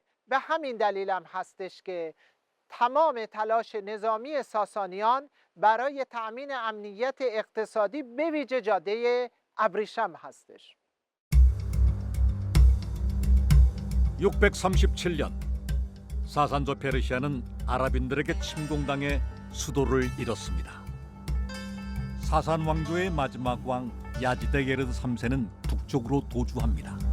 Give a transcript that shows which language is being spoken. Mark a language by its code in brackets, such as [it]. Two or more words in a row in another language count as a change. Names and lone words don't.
[fa] به همین دلیل هم هستش که تمام تلاش نظامی ساسانیان برای تأمین امنیت اقتصادی به ویژه جاده ابریشم هستش. [ko] 637년 사산조 페르시아는 아랍인들에게 침공당해 수도를 잃었습니다. 사산 왕조의 마지막 왕 야지데 게르드 3세는 북쪽으로 도주합니다.